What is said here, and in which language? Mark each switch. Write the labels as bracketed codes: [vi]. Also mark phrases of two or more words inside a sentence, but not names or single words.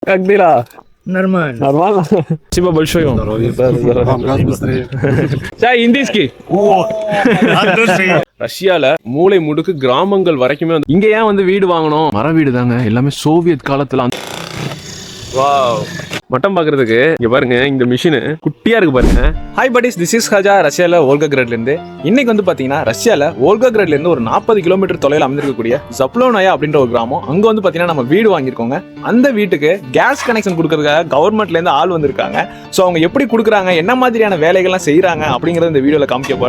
[ru] Как дела? Нормально. Нормально? Спасибо большое. Газ быстрее. Чай индийский. [ta] ரஷ்யால மூளை முடுக்கு கிராமங்கள் வரைக்குமே இங்க ஏன் வந்து வீடு வாங்கணும்? மர வீடு தாங்க, எல்லாமே சோவியத் காலத்துல. வாவ், மட்டம் பாக்குறதுக்கு இங்க பாருங்க, இந்த மிஷின் குட்டியா இருக்கு பாருங்க. [en] Hi buddies, this is ஹஜா. [ta] ரஷ்யால வோல்காகிராட்ல இருந்து இன்னைக்கு வந்து பாத்தீங்கன்னா ரஷ்யால வோல்காகிராட்ல இருந்து ஒரு 40 கிலோமீட்டர் தொலைவில் அமைந்திருக்கக்கூடிய ஜப்லோனாயா அப்படின்ற ஒரு கிராமம். அங்க வந்து பாத்தீங்கன்னா நம்ம வீடு வாங்கியிருக்கோங்க. அந்த வீட்டுக்கு [en] gas connection [ta] கொடுக்கறதுக்காக கவர்மெண்ட்ல இருந்து ஆள் வந்திருக்காங்க. ஸோ அவங்க எப்படி கொடுக்குறாங்க, என்ன மாதிரியான வேலைகள்லாம் செய்யறாங்க அப்படிங்கறத இந்த வீடியோல காமிக்க போறேன்.